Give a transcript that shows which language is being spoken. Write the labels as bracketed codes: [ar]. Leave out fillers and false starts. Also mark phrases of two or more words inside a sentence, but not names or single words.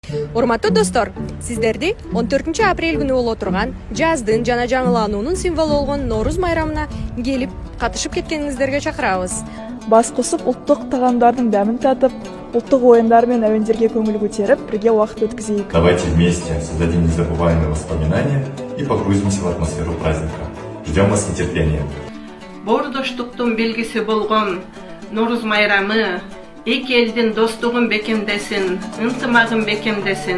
[ky] Урматтуу достор, сиздерди 14 апрель күнү боло турган жаздын жана жаңылануунун символу болгон Нооруз майрамына келип катышып кеткениңиздерге чакырабыз. Бас косуп улуттук тагамдардын дәмин татып, улуттук оюндар менен әуендерге көңүл көтерип, бирге убакыт өткөзөйүк. [ru] Давайте вместе создадим незабываемые воспоминания и погрузимся в атмосферу праздника. Ждем вас с нетерпением. [ky] Боордоштуктун белгиси болгон Нооруз майрамы эки элдин достугун бекемдесин, ынтымагын бекемдесин.